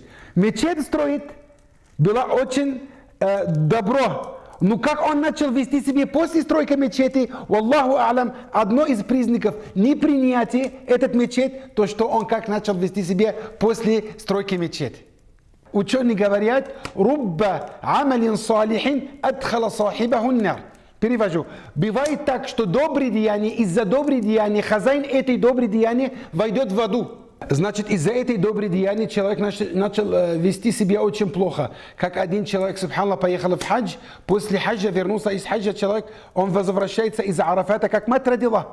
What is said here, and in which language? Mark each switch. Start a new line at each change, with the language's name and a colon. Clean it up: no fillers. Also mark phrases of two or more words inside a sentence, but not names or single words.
Russian: Мечеть строит, было очень добро. Но как он начал вести себя после стройки мечети,
Arabic: الله أعلم,
Russian: одно из признаков непринятия этот мечеть, то, что он как начал вести себя после стройки мечети. Ученые говорят,
Arabic: «رب عمل صالح أدخل صاحبه النار». Перевожу.
Russian: Бывает так, что добрые деяния, из-за добрых деяний, хозяин этой доброй деяния войдет в аду. Значит, из-за этой доброй деяния человек начал вести себя очень плохо. Как один человек, субханаллах, поехал в хадж, после хаджа вернулся из хаджа человек, он возвращается из Арафата, как мать родила.